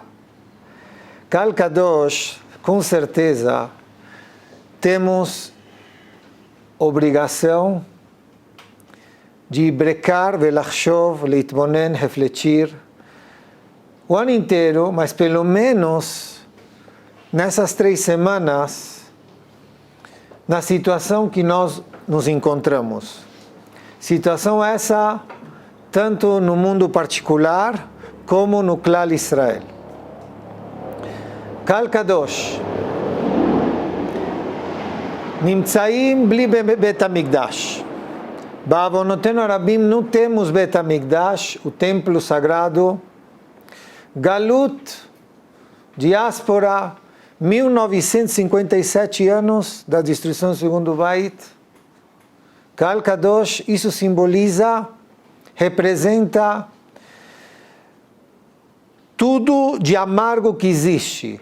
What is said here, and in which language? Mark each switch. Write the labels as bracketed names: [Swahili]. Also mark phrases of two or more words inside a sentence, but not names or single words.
[Hebrew] קהל קדוש, [Portuguese] com certeza, temos obrigação de brecar, [Hebrew] ולחשוב, להתבונן, [Portuguese] refletir, o ano inteiro, mas pelo menos nessas 3 semanas, na situação que nós nos encontramos. Situação essa tanto no mundo particular como no [Hebrew] כלל ישראל. קהל קדוש, נמצאים בלי בית המקדש. בעוונותינו רבים, [Portuguese] não temos Bet HaMikdash, o templo sagrado. Galut, diáspora, 1957 anos da destruição do segundo Beit. [Hebrew] קהל קדוש, [Portuguese] isso simboliza, representa tudo de amargo que existe.